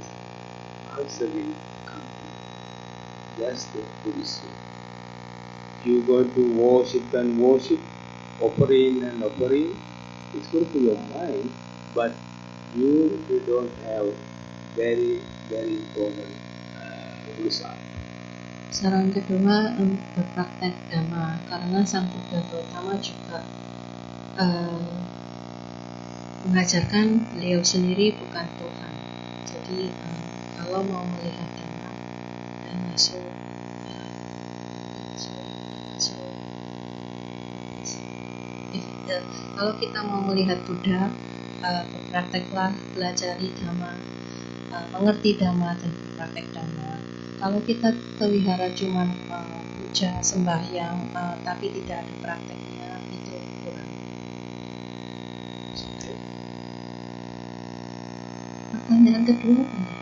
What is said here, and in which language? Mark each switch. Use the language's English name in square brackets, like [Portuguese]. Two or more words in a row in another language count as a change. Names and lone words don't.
[English] Answer will come to you. That's the Buddhist way. You going to worship and worship, offering and offering, it's good for your mind, but you don't have very, very important result. [Indonesian] Saran kedua, berpraktek dhamma, karena Sang Buddha Gautama juga mengajarkan beliau sendiri bukan Tuhan. Jadi kalau mau melihat dhamma dan masuk kalau kita mau melihat Buddha, berprakteklah, belajari dhamma, mengerti dhamma dan berpraktek dhamma. Kalau kita ke wihara cuma puja, sembahyang, tapi tidak ada prakteknya, itu kurang. Pertanyaan kedua apa?